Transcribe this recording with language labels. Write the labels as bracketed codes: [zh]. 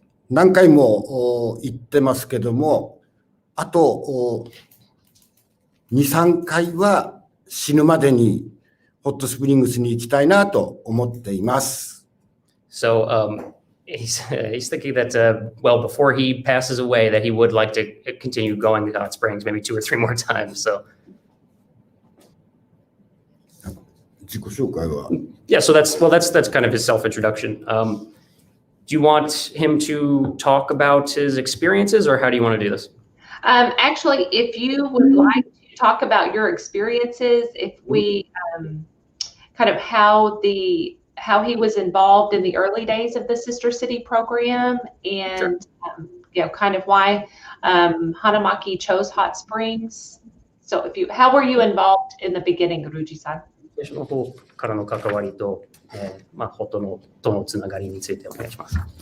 [ja] 何回も言ってますけども、あと2、3回は死ぬまでにホットスプリングスに行きたいなと思っています。 [en] So he's thinking that well, before he passes away, that he would like to continue going to Hot Springs maybe 2 or 3 more times. So [ja] 自己紹介は [en] yeah, so that's kind of his self-introduction. Do you want him to talk about his experiences, or how do you want to do this? Actually, if you would like to talk about your experiences, if we kind of how he was involved in the early days of the Sister City program, and kind of why Hanamaki chose Hot Springs. So how were you involved in the beginning, Ryuji-san? [ja] 最初の方からの関わりと、ホットのとのつながりについてお願いします。